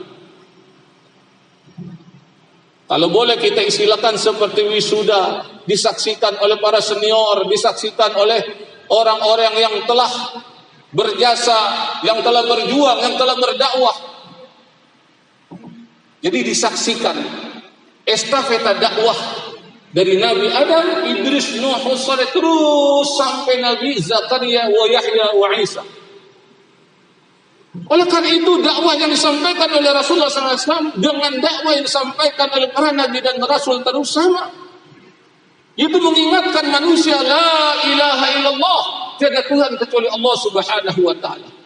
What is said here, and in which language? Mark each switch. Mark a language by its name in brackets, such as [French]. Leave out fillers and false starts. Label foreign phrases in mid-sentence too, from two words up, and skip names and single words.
[Indonesian] Kalau boleh kita istilahkan seperti wisuda, disaksikan oleh para senior, disaksikan oleh orang-orang yang telah berjasa, yang telah berjuang, yang telah berdakwah. Jadi disaksikan estafeta dakwah dari Nabi Adam, Idris, Nuh, Saleh, terus sampai Nabi Zakaria wa Yahya wa Isa. Oleh karena itu dakwah yang disampaikan oleh Rasulullah SAW dengan dakwah yang disampaikan oleh para Nabi dan Rasul terus sama. Itu mengingatkan manusia, [Arabic] لا إله إلا الله, [Indonesian] tiada Tuhan kecuali Allah [Arabic] سبحانه وتعالى.